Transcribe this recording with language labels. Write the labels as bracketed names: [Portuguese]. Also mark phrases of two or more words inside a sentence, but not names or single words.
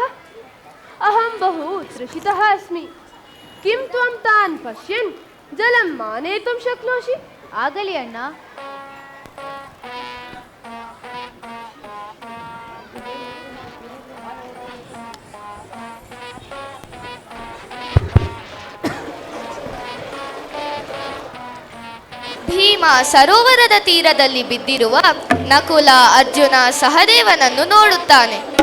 [Sanskrit] ಅಹಂ ಬಹು ತೃಷಿತಃ अस्मि. किं त्वं तान् पश्यन् जलं मानेतुं शक्नोषि? [Kannada] ಆಗಲಿ ಅಣ್ಣ. ಭೀಮ ಸರೋವರದ ತೀರದಲ್ಲಿ ಬಿದ್ದಿರುವ ನಕುಲ, ಅರ್ಜುನ, ಸಹದೇವನನ್ನು ನೋಡುತ್ತಾನೆ.